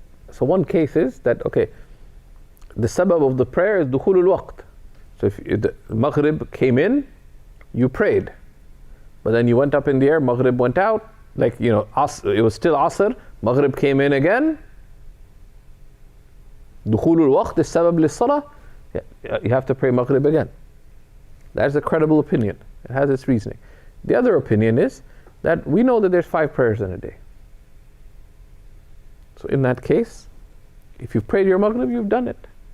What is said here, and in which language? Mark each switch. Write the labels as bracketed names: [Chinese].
[English] So one case is that, okay, the sabab of the prayer is dukhulul waqt. So if the Maghrib came in, you prayed. But then you went up in the air, Maghrib went out, Like, you know, it was still Asr, Maghrib came in again. [Arabic] دخول الوقت السبب للصلاة. [English] You have to pray Maghrib again. That's a credible opinion. It has its reasoning. The other opinion is that we know that there's 5 prayers in a day. So in that case, if you've prayed your Maghrib, you've done it.